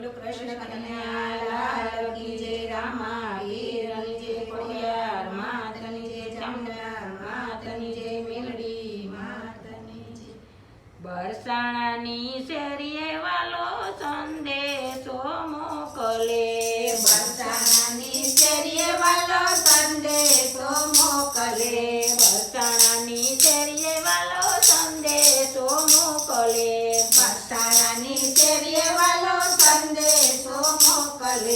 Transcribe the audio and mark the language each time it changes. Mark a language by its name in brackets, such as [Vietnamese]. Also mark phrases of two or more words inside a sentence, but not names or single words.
[Hindi] कृष्ण कन्हैया लाल की जय। [Gujarati] રામા વીરની જય કોડિયાર માતની જય। ચામુંડા માતની જય। મેલડી માતની જય। बरसाणानी शેરીએ વાલો સંદેશો મોકલે। બરસાણાની શેરીએ વાલો સંદેશો મોકલે। બરસાણાની શેરીએ વાલો સંદેશો મોકલે। બરસાણાની શેરીએ વાલો સંદેશો મોકલે।